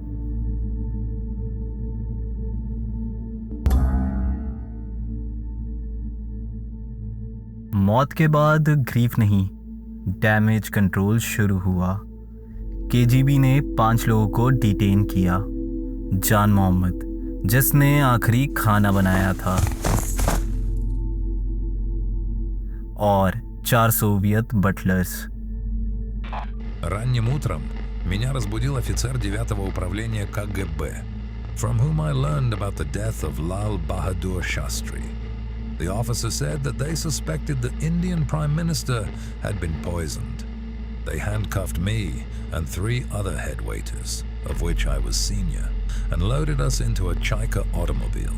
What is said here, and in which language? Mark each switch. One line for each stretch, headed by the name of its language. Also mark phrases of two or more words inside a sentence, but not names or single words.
Hindi: मौत के बाद ग्रीफ नहीं,
English: damage control
Hindi: शुरू हुआ। केजीबी ने 5 लोगों को डिटेन किया। जान मोहम्मद, जिसने आखिरी खाना बनाया था, और 4
English: Soviet butlers.
Russian: Ранним утром меня разбудил офицер 9-го управления КГБ,
English: from whom I learned about the death of Lal Bahadur Shastri. The officer said that they suspected the Indian Prime Minister had been poisoned. They handcuffed me and 3 other head waiters, of which I was senior, and loaded us into a Chaika automobile.